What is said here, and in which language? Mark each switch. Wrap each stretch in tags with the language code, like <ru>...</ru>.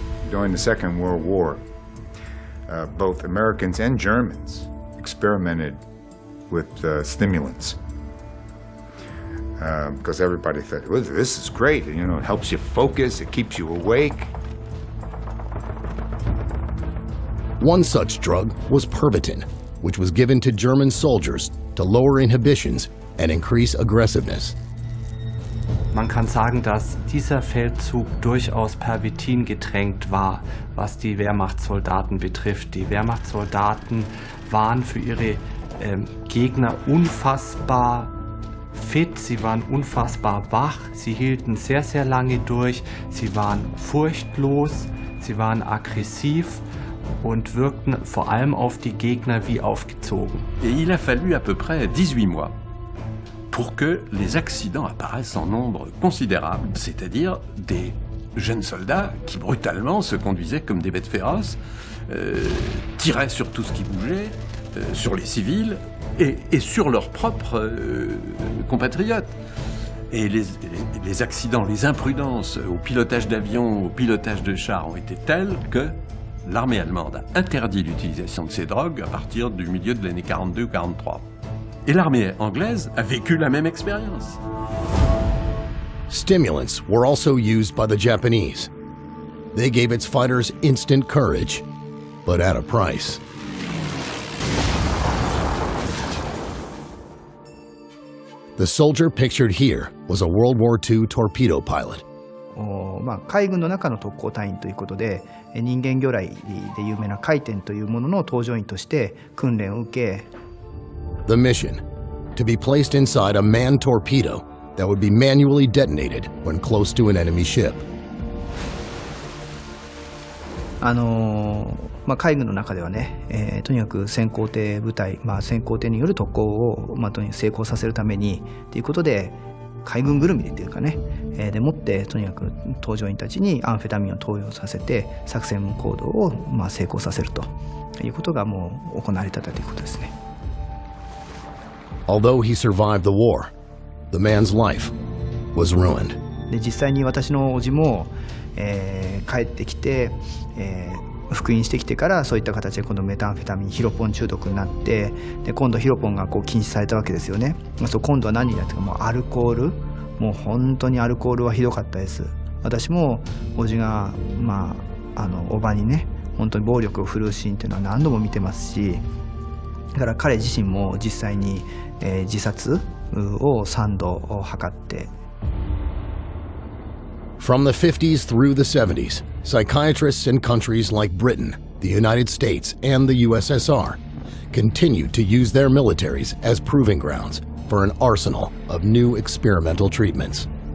<en>During the Second World War, both Americans and Germans experimented with stimulants because everybody thought, well, this is great, you know, it helps you focus, it keeps you awake. One such drug was Pervitin, which was given to German soldiers to lower inhibitions and increase aggressiveness.</en> <de>Man kann sagen, dass dieser Feldzug durchaus Pervitin getränkt war, was die Wehrmachtssoldaten betrifft. Die Wehrmachtssoldaten waren für ihre Gegner unfassbar fit, sie waren unfassbar wach, sie hielten sehr, sehr lange durch, sie waren furchtlos, sie waren aggressiv und wirkten vor allem auf die Gegner wie aufgezogen.</de> <fr>Et il a fallu à peu près 18 mois pour que les accidents apparaissent en nombre considérable, c'est-à-dire des jeunes soldats qui brutalement se conduisaient comme des bêtes féroces, tiraient sur tout ce qui bougeait, sur les civils et sur leurs propres compatriotes. Et les accidents, les imprudences au pilotage d'avions, au pilotage de chars ont été tels que l'armée allemande a interdit l'utilisation de ces drogues à partir du milieu de l'année 42 ou 43. Et l'armée anglaise a vécu la même expérience.</fr> <en>Stimulants were also used by the Japanese. They gave its fighters instant courage, but at a price. The soldier pictured here was a World War II torpedo pilot.</en> <ja>海軍の中の特攻隊員ということで、人間魚雷で有名な回天というものの搭乗員として訓練を受け、</ja> <en>The mission, to be placed inside a manned torpedo that would be manually detonated when close to an enemy ship.</en> <ja>海軍の中ではね、とにかく先行艇部隊、先行艇による特攻を、とにかく成功させるためにということで、海軍ぐるみでっていうかね、でもってとにかく搭乗員たちにアンフェタミンを投与させて作戦行動を成功させるということがもう行われてたということですね。</ja> <en>Although he survived the war, the man's life was ruined.</en> <ja>で実際に私の叔父も、帰ってきて、復員してきてからそういった形で今度メタンフェタミンヒロポン中毒になって、で今度ヒロポンが禁止されたわけですよね。今度は何になってか、もうアルコール、もう本当にアルコールはひどかったです。私も叔父がおばにね本当に暴力を振るうシーンっていうのは何度も見てますし、だから彼自身も実際に、自殺を3度図って。</ja> <en>From the 50s through the 70s, psychiatrists in countries like Britain, the United States, and the USSR continued to use their militaries as proving grounds for an arsenal of new experimental treatments.</en>